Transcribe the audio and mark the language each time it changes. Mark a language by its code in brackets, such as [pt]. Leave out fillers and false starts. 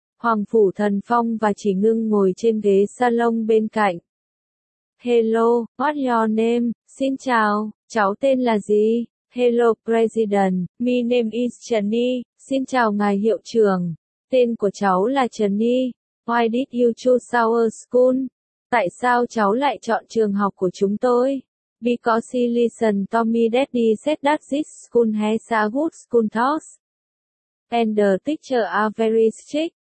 [vi] Hoàng Phủ Thần Phong và Chỉ Ngưng ngồi trên ghế salon bên cạnh. [en] Hello, what your name? [vi] Xin chào, cháu tên là gì? [en] Hello President, my name is Trần Ni. [vi] Xin chào ngài hiệu trưởng. Tên của cháu là Trần Ni. [en] Why did you choose our school? [vi] Tại sao cháu lại chọn trường học của chúng tôi? [en] Because he listened to me daddy said that this school has a good school toss. And the teacher are very strict.